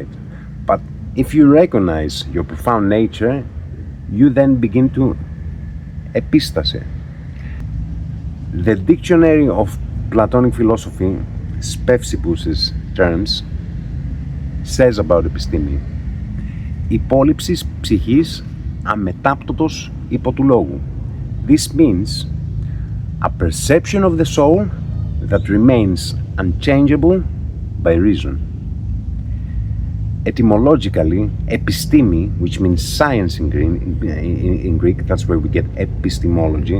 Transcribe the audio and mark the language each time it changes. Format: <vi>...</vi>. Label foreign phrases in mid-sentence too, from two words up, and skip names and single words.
<en>But if you recognize your profound nature, you then begin to epistase. The dictionary of Platonic philosophy, Speusippus's terms, says about episteme:</en> <el>υπόλοιψης ψυχής αμετάπτωτος υπό του λόγου.</el> <en>This means a perception of the soul that remains unchangeable by reason. Etymologically, episteme, which means science in Greek, that's where we get epistemology.</en>